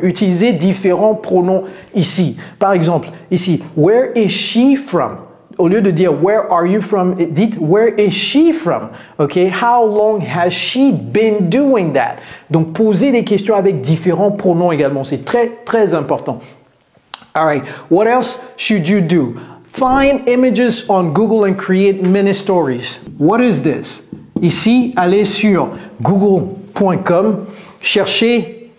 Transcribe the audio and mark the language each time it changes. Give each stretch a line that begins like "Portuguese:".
French: Utilisez différents pronoms ici. Par exemple, ici,
English: where is she from?
French: Au lieu de dire
English: where are you from,
French: dites
English: where is she from? Okay? How long has she been doing that?
French: Donc, posez des questions avec différents pronoms également. C'est très, très important.
English: All right. What else should you do? Find images on Google and create mini stories. What is this?
French: Ici, allez sur google.com, cherchez